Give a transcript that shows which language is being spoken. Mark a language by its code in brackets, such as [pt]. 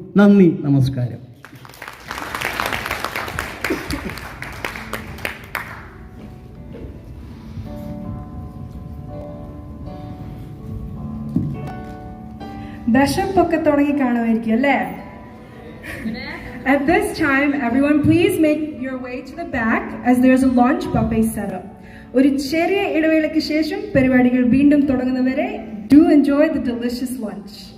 [ml] നന്ദി, നമസ്കാരം. ദശപ്പൊക്കെ തുടങ്ങി കാണുമായിരിക്കും അല്ലേ? [en] At this time, everyone please make your way to the back as there is a lunch buffet set up. [ml] ഒരു ചെറിയ ഇടവേളയ്ക്ക് ശേഷം പരിപാടികൾ വീണ്ടും തുടങ്ങുന്നവരെ [en] do enjoy the delicious lunch.